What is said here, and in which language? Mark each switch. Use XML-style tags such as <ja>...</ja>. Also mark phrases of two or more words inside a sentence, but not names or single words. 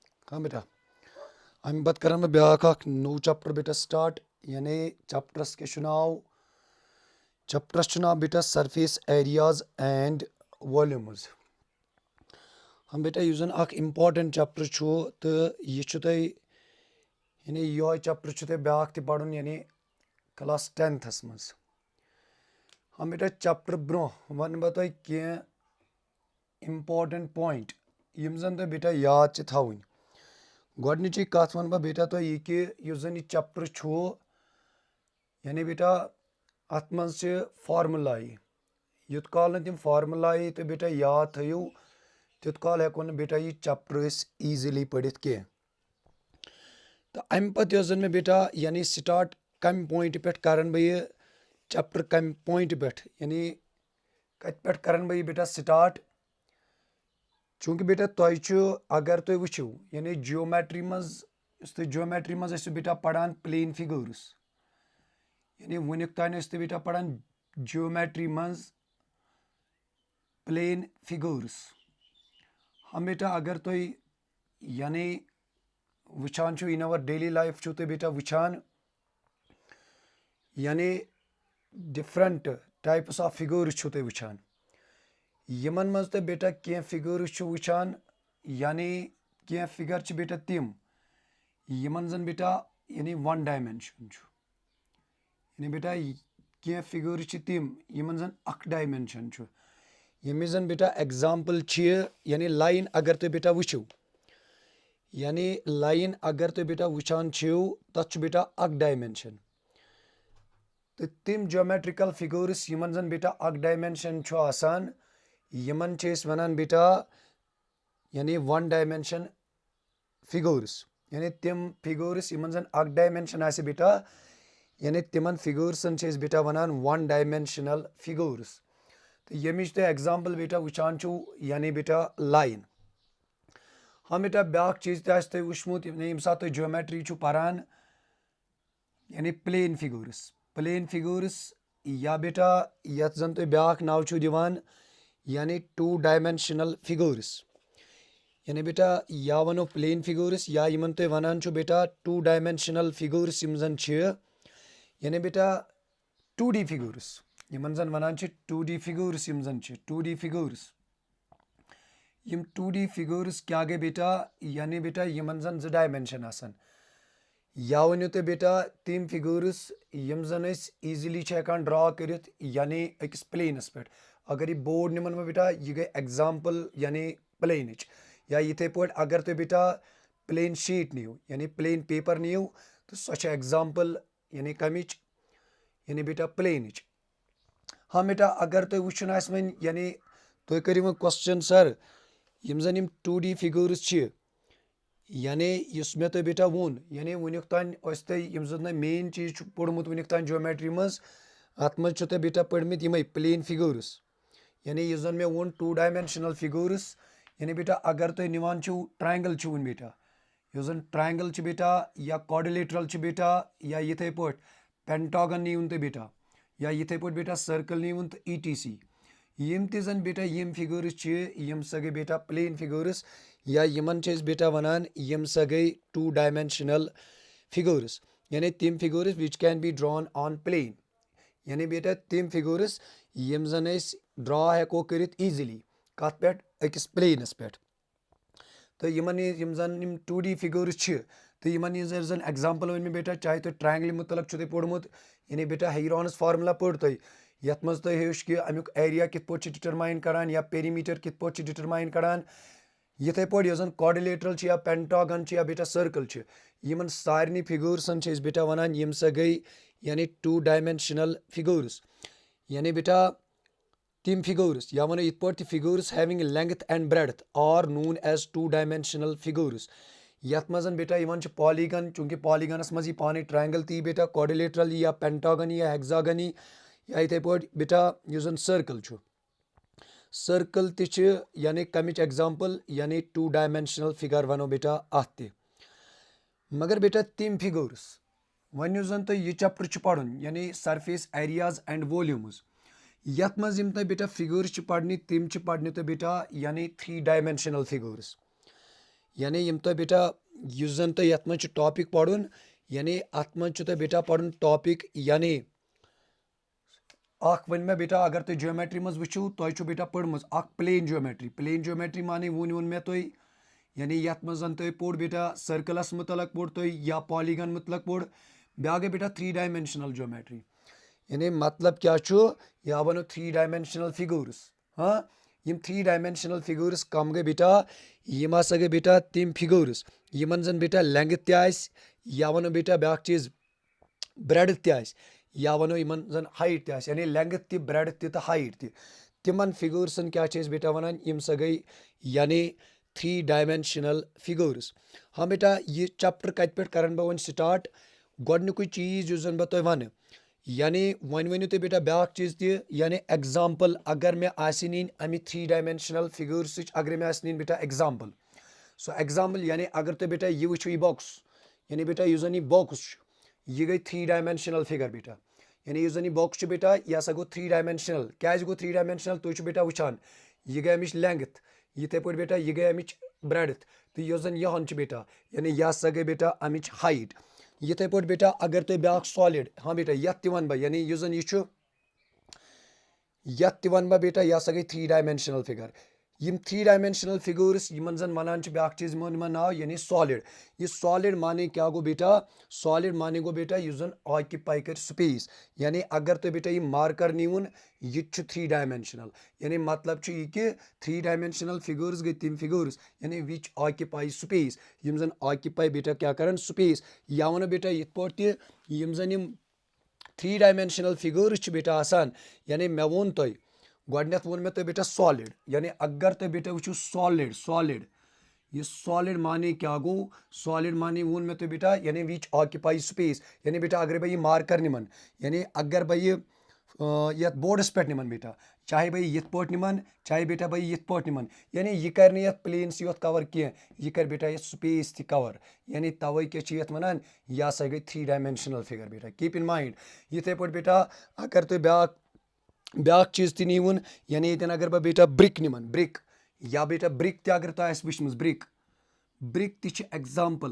<ks>हाँ बेटा अम पत् कर ब्या नौ चैप्टर बेटा स्टार्ट यानी चैप्टरस के नाव चैप्टरस बेटा</ks> <en>surface areas and volumes.</en> <ks>हम बेटा यह जन</ks> <en>important chapter</en> <ks>तो यह यानी यह चैप्टर ब्या पढ़न यानी क्लास 10th मज। हम बेटा चैप्टर ब्रो वन बह तुह कह</ks> <en>important point</en> <ks>यम जन तुह बेटा याद थवन। गोडनिची कथ वन बह बेटा तुह यह कि यह जन यह चैप्टर यानी बेटा अत मज फार्मुलाई युत काल न तिम फार्मुलाई तो बेटा याद थो तुत काल हेको न बेटा यह</ks> <en>chapter easily</en> <ks>पढ़ित कह। तो अम पत जन मे बेटा यानी स्टार्ट कम पॉइंट पे कर बह चैप्टर कम पॉइंट पे यानी कत पे कर बह बेटा स्टार्ट। चूंकि बेटा तुह अगर तुह वुचो यानी जियोमेट्री मज बेटा पढ़ान</ks> <en>plane figures</en> <ks>यानी वुनिक तान बेटा पढ़ान जियोमेट्री मज</ks> <en>plane figures.</en> <ks>हम बेटा अगर तुह यानी वुचान</ks> <en>in our daily life</en> <ks>तुह बेटा वुचान यानी</ks> <en>different types of figures</en> <ks>तुह वुचान यमन मज तुह बेटा कह फिगर्स वुचान यानी कह फिगर बेटा तिम यमन जन बेटा यानी</ks> <en>one dimension</en> <ks>यानी बेटा कह फिगर्स तिम यमन जन अख डायमेंशन यमि जन बेटा एग्जाम्पल यानी लाइन अगर तुह बेटा वुचो यानी लाइन अगर तुह बेटा वुचान तथ बेटा अख डायमेंशन तो तिम</ks> <en>geometrical figures</en> <ks>यमन जन बेटा अख डायमेंशन आसान यमन वनान बेटा यानी</ks> <en>one dimension figures</en> <ks>यानी तिम फिगर्स यमन जन अख डायमेंशन आसे बेटा यानी तिमन फिगर्सन बेटा वनान</ks> <en>one dimensional figures.</en> <ks>तो यमिच तुह एग्जाम्पल बेटा वुचान यानी बेटा लाइन। हम बेटा ब्या चीज तुह वुचमुत यम सात तुह ज्योमेट्री पारान यानी</ks> <en>plane figures</en> <ks>या बेटा यथ जन तुह ब्या नाव दिवान यानी</ks> <en>two dimensional figures</en> <ks>यानी बेटा या वनो</ks> <en>plane figures</en> <ks>या यमन तुह वनान बेटा</ks> <en>two dimensional figures</en> <ks>यम जन यानी बेटा</ks> <en>2D figures</en> <ks>यमन जन वनान</ks> <en>2D figures</en> <ks>यम जन</ks> <en>2D figures</en> <ks>यम</ks> <en>2D figures</en> <ks>क्या गए बेटा यानी बेटा यमन जन 2 डायमेंशन आसान या वनो तुह बेटा तिम फिगर्स यम जन ईजिली हेकान ड्रा करित यानी अकिस प्लेनस पे। अगर यह बोर्ड निमन में बेटा यह गई एग्जाम्पल यानी प्लेन या इथे पे अगर तुह बेटा</ks> <en>plain sheet</en> <ks>नीव यानी</ks> <en>plain paper</en> <ks>नीव तो सो एग्जाम्पल यानी कमिच यानी बेटा प्लेन। हाँ बेटा अगर तुह वुचन वन यानी तुह करो</ks> <en>question sir</en> <ks>यम जन यम</ks> <en>2D figures</en> <ks>यानी इस मे तुह बेटा वोन यानी वुनिक तान यम जन मेन चीज पोड़मुत वुनिक तान ज्योमेट्री मज अत मज तुह बेटा पढ़मित यम</ks> <en>plane figures</en> <ks>यानी यह जन मे वोन</ks> <en>2 dimensional figures</en> <ks>यानी बेटा अगर तुह निवान ट्रायंगल वन बेटा यह जन ट्रायंगल बेटा या क्वाड्रिलेटरल बेटा या इथे पे पेंटागन नीवन तुह बेटा या इथे पे बेटा सर्कल नीवन तो ETC यम तन बेटा यम फिगर्स यम सा गई बेटा</ks> <en>plane figures</en> <ks>या यमन बेटा वनान यम सा गई</ks> <en>2 dimensional figures</en> <ks>यानी तिम</ks> <en>figures which can be drawn on plane</en> <ks>यानी बेटा तिम फिगर्स यम जन ड्रा हेको करित ईजिली कत पे अकिस प्लेनस पे। तो यमन यम जन</ks> <en>2D figures</en> <ks>तो यमन जन एग्जाम्पल वन में बेटा चाहे तुह ट्रायंगल मुतलक तुह पोड़मुत यानी बेटा</ks> <en>Heron's formula</en> <ks>पढ़ तुह यथ मज तुह हेच कि अमुक एरिया कित पे डिटरमाइन करान या पेरीमीटर कित पे डिटरमाइन करान इथे पे यह जन क्वाड्रिलेटरल या पेंटागन या बेटा सर्कल यमन सारनी फिगर्सन बेटा वनान यम सा गई यानी</ks> <en>2 dimensional figures</en> <ks>यानी बेटा तिम फिगर्स या वनो इत पे</ks> <en>figures having length and breadth are known as 2 dimensional figures</en> <ks>यथ मज बेटा यमन पॉलीगन चूंकि पॉलीगनस मज पाने ट्रायंगल ती बेटा क्वाड्रिलेटरल या पेंटागन या हेक्सागन या इथे पे बेटा यह जन सर्कल यानी कमिच एग्जाम्पल यानी</ks> <en>2 dimensional figure</en> <ks>वनो बेटा अत मगर बेटा तिम फिगर्स वन यह जन तुह यह चैप्टर पढ़न यानी</ks> <en>surface areas and volumes</en> <ks>यथ मज यम तुह बेटा फिगर्स पढ़ने तिम पढ़ने तुह बेटा यानी</ks> <en>3 dimensional figures</en> <ks>यानी यम तुह बेटा यस जन तो यथ मज टॉपिक पढ़ुन यानी अत मज तो बेटा पढ़ुन टॉपिक यानी अख वन मे बेटा अगर तुम ज्योमेट्री मज वुचो तुम बेटा पढ़मज अख</ks> <en>plane geometry</en> <ks>माने वोन मे तुम यानी यथ मज तुम पोड़ बेटा सर्कलस मुतलक पोड़ तुम या पॉलीगन मुतलक पोड़ ब्या गई बेटा</ks> <en>3 dimensional geometry</en> <ks>यानी मतलब क्या या वनो</ks> <en>3 dimensional figures</en> <ks>हाँ यम</ks> <en>3 dimensional figures</en> <ks>कम गए बेटा यम हसा गए बेटा तिम फिगर्स यमन जन बेटा लेंथ त या वनो बेटा ब्या चीज ब्रेड या वनो यमन जन हाइट यानी लेंथ त ब्रेड तो हाइट तिमन फिगर्सन क्या बेटा वनान यम सा गई यानी</ks> <en>3 dimensional figures</en> <ks>हाँ बेटा ये चैप्टर कत पे कर बह वन स्टार्ट गोडनुक चीज जन बह तुम वन यानी वन वनु तुम बेटा ब्या चीज यानी एग्जाम्पल अगर मे आसि नीन अमि</ks> <en>3 dimensional figures</en> <ks>अगर मे आसि नीन बेटा एग्जाम्पल सो एग्जाम्पल यानी अगर तुम बेटा ये वो बॉक्स यानी बेटा यह जन यह बॉक्स यह गई</ks> <en>3 dimensional figure</en> <ks>बेटा यानी यह जन यह बॉक्स बेटा यह हसा गो 3 डायमेंशनल क्या गो 3 डायमेंशनल तुम बेटा वुचान यह गई अमिच लेंथ यिथे पे बेटा यह गई अमिच ब्रेडथ तो यह जन यहन बेटा यानी यह हसा गई बेटा अमिच हाइट यिथे पे बेटा अगर तुम ब्या सॉलिड हाँ बेटा यथ वन बह यानी यह जन यह यथ वन बह बेटा यह हसा गई</ks> <en>3 dimensional figure</en> <ks>यम</ks> <en>3 dimensional figures</en> <ks>यमन जन वनान ब्या चीज नाव यानी सॉलिड ये सॉलिड माने क्या गो बेटा सॉलिड माने गो बेटा यह जन ऑक्यूपाई कर स्पेस यानी अगर तो बेटा यह मार्कर नीवन यह 3 डायमेंशनल यानी मतलब यह कि 3 डायमेंशनल फिगर्स गई तिम फिगर्स यानी</ks> <en>which occupy space</en> <ks>यम जन ऑक्यूपाई बेटा क्या करन स्पेस या वन बेटा यथ पे यम जन यम</ks> <en>3 dimensional figures</en> <ks>बेटा आसान यानी मे वोन तुम गोडनेथ वोन मे तो बेटा सॉलिड यानी अगर तो बेटा वो सॉलिड सॉलिड ये सॉलिड माने क्या गो सॉलिड माने वोन मे तो बेटा यानी</ks> <en>which occupy space</en> <ks>यानी बेटा अगर बह मार्कर निमन यानी अगर बह यथ बोर्डस पे निमन बेटा चाहे बह यथ पे निमन चाहे बेटा बह यथ पे निमन यानी यह कर यथ प्लेन योत कवर कह यह कर बेटा यथ स्पेस ति कवर यानी तवे क्या यथ वनान यह हसा गई</ks> <en>3 dimensional figure</en> <ks>बेटा</ks> <en>keep in mind</en> <ks>यिथे पे बेटा अगर तुम ब्या चीज ती नीवन यानी ये अगर बह बेटा ब्रिक निमन ब्रिक या बेटा ब्रिक ते अगर तुम वुचमज ब्रिक ब्रिक ती एग्जाम्पल</ks>